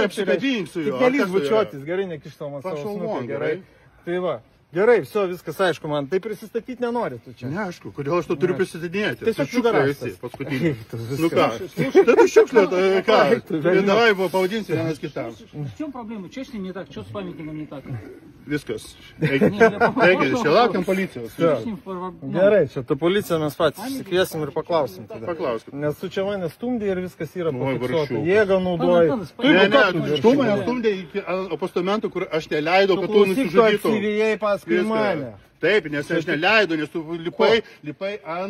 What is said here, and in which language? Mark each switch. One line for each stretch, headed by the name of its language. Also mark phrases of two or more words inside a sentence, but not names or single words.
Lithuanian: apsikabink su reiškia. juo. Tik nelįsk Kas tai yra? bučiuotis, gerai, nekištam man savo Prašau, snukį, man, gerai. Tai va, gerai, viskas aišku man, tai prisistatyti nenori tu čia. Ne, aišku, kodėl aš to turiu prisidėti? Tiesiog Tu šiukšlė pidarasas. esi, paskutinį. Tu viskas. Nu ką? Tai tu šiukšlė, tai ką? Tu velniop. Davai pavadinsi vienas kitam.
Russian: В чем проблема? Что с ним не так? Что с памятником не так?
Lithuanian: Viskas. Eikit, čia laukiam policijos.
Russian: Что с ним проблема?
Lithuanian: Gerai, čia ta policija mes patys išsikviesim ir paklausim tada. Paklauskit. Nes tu čia mane stumdė ir viskas yra Oi, pafiksuota. varšiukas. Jėgą naudoji. Panas, Tu Ne, ką tu ne, darai? tu mane stumdė iki apostamentų, kur aš neleidau, kad tu Klausyk, tu nusižudytum. apsivijai paskui Viską. mane. Taip, nes aš neleidau, nes tu lipai ant